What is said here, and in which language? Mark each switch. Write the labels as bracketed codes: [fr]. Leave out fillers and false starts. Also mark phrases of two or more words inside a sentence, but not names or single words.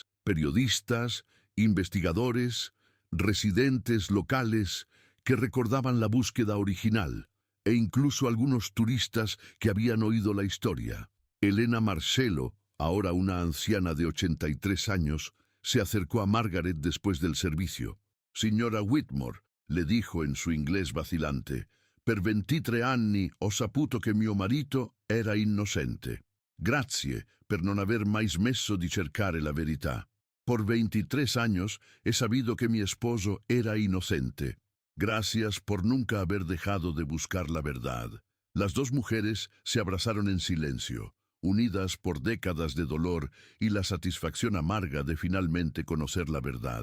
[es] Periodistas, investigadores, residentes locales que recordaban la búsqueda original, e incluso algunos turistas que habían oído la historia. Elena Marcello, ahora una anciana de 83 años, se acercó a Margaret después del servicio. «Signora Whitmore», le dijo en su inglés vacilante, [it] «per 23 anni ho saputo che mio marito era innocente. Grazie per non aver mai smesso di cercare la verità. [es] Por 23 años he sabido que mi esposo era inocente. Gracias por nunca haber dejado de buscar la verdad». Las dos mujeres se abrazaron en silencio, unidas por décadas de dolor y la satisfacción amarga de finalmente conocer la verdad.